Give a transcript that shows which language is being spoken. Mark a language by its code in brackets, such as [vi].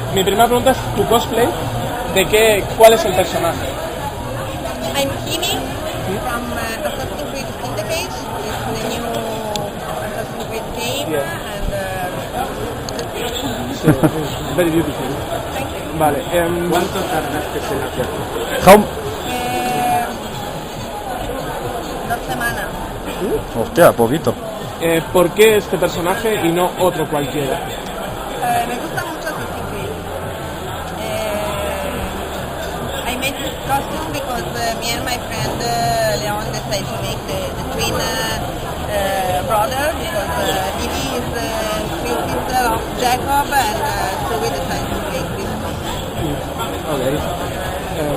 [es] Mi primera pregunta es tu cosplay, ¿cuál es el personaje? [en] I'm Kimi from Assassin's Creed Syndicate. It's the new Assassin's Creed game, [es] Sí, [en] very beautiful. Thank you. [es] Vale, ¿Cuánto tardaste en hacerlo? 2 semanas. Hostia, poquito. ¿por qué este personaje y no otro cualquiera? Me gusta mucho Assassin's Creed. [en] I made this costume because me and my friend Leon decided to make the twin brother, because Vivi is the twin sister of Jacob, and so we decided to make this costume.